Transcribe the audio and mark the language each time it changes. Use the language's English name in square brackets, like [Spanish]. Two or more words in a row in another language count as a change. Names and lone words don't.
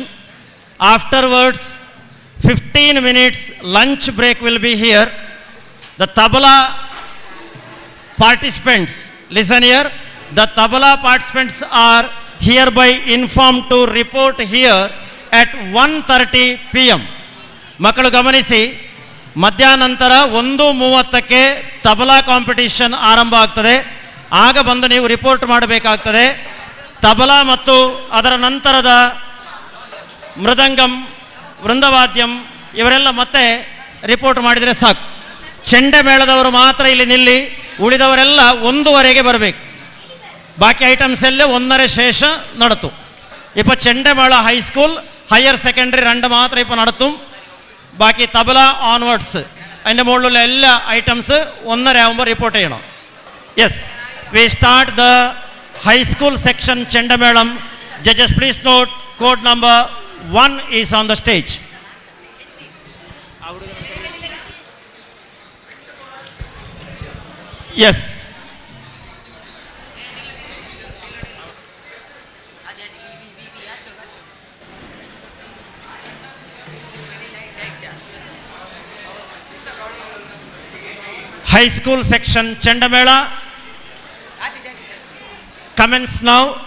[English] Afterwards, 15 minutes lunch break will be here. The tabla participants, listen here. The tabla participants are hereby informed to report here at 1:30 p.m. [Kannada] ಮಕ್ಕಳು ಗಮನಿಸಿ, ಮಧ್ಯಾಹ್ನಂತರ 1:30ಕ್ಕೆ ತಬಲಾ ಕಾಂಪಿಟೇಷನ್ ಆರಂಭ ಆಗ್ತದೆ. ಆಗ ಬಂದು ನೀವು ರಿಪೋರ್ಟ್ ಮಾಡಬೇಕಾಗ್ತದೆ. ತಬಲಾ ಮತ್ತು ಅದರ ನಂತರದ ಮೃದಂಗಂ, ವೃಂದವಾದ್ಯಂ ಇವರೆಲ್ಲ ಮತ್ತೆ ರಿಪೋರ್ಟ್ ಮಾಡಿದರೆ ಸಾಕು. ಚೆಂಡೆ ಮೇಳದವರು ಮಾತ್ರ ಇಲ್ಲಿ ನಿಲ್ಲಿ, ಉಳಿದವರೆಲ್ಲ 1:15ಗೆ ಬರಬೇಕು. [Malayalam] ബാക്കി ഐറ്റംസ് എല്ലാം 1:30 ശേഷം നടത്തും. ഇപ്പോൾ ചെണ്ടമേള [English] High School Higher Secondary [Malayalam] 2 മാത്രം ഇപ്പോൾ നടത്തും. ബാക്കി തബല ഓൺവേർഡ്സ് അതിൻ്റെ മുകളിലുള്ള എല്ലാ ഐറ്റംസ് 1:30 ആകുമ്പോൾ റിപ്പോർട്ട് ചെയ്യണം. [English] Yes, we start the high school section ചെണ്ടമേളം. Judges please note, code number 1 is on the stage. യെസ്, high school section Chendamela commence now.